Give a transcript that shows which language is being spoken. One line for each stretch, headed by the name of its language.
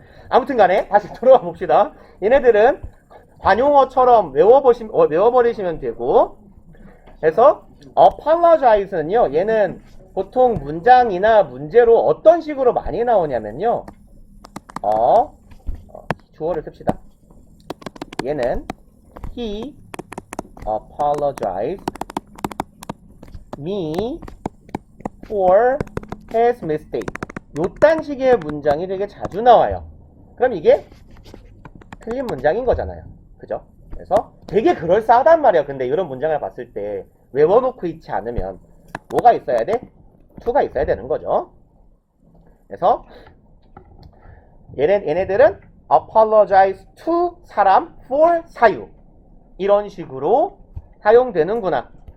Korean: 아무튼 간에 다시 돌아와 봅시다. 얘네들은 관용어처럼 외워버리시면 되고, 그래서 apologize는요, 얘는 보통 문장이나 문제로 어떤 식으로 많이 나오냐면요, 주어를 씁시다. 얘는
English: he apologized me for his mistake.
Korean: 요딴 식의 문장이 되게 자주 나와요. 그럼 이게 틀린 문장인 거잖아요. 그죠? 그래서 되게 그럴싸하단 말이야. 근데 이런 문장을 봤을 때 외워놓고 있지 않으면 뭐가 있어야 돼? to가 있어야 되는 거죠. 그래서 얘네들은 apologize to 사람 for 사유, 이런 식으로 사용되는구나.